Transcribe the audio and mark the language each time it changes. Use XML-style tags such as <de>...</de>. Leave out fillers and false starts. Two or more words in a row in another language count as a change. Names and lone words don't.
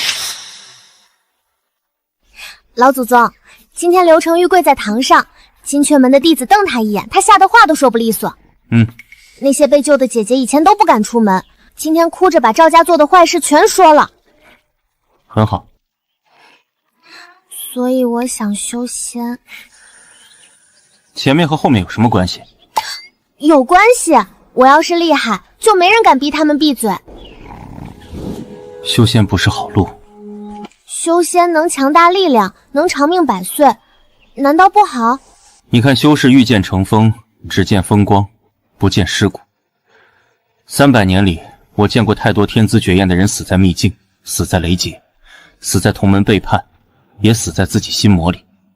<zh>老祖宗，今天劉承玉跪在堂上，金闕門的弟子瞪他一眼，他嚇得話都說不利索。那些被救的姐姐以前都不敢出門，今天哭着把趙家做的壞事全說了。很好。所以我想修仙。前面和後面有什麼關係？有關係，我要是厲害，就沒人敢逼他們閉嘴。修仙不是好路。修仙能強大力量，能長命百歲，難道不好？你看修士御劍成風，只見風光，不見屍骨。300年裡，我見過太多天資絕艷的人死在秘境，死在雷劫，死在同門背叛，也死在自己心魔裡。</zh>